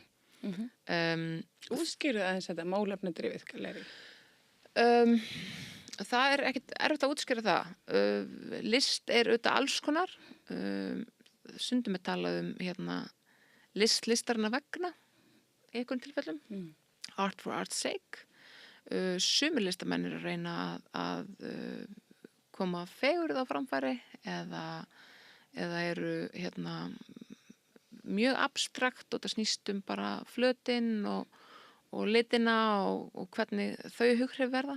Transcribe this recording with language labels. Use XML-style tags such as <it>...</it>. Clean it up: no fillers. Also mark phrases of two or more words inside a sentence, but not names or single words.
<is>Útskýrðu aðeins þetta málefnadrifið gallerí? Það er ekkit erfitt að útskýra það. List er auðvitað alls konar. Stundum er talað listarna vegna í einhvern tilfellum.</is> <en>Art for art's sake.</en> <is>Sumir listamenn eru að reyna að koma fegurð á framfæri eða eru mjög abstrakt og það snýst bara flötinn og litina og hvernig þau hughrif verða.</is>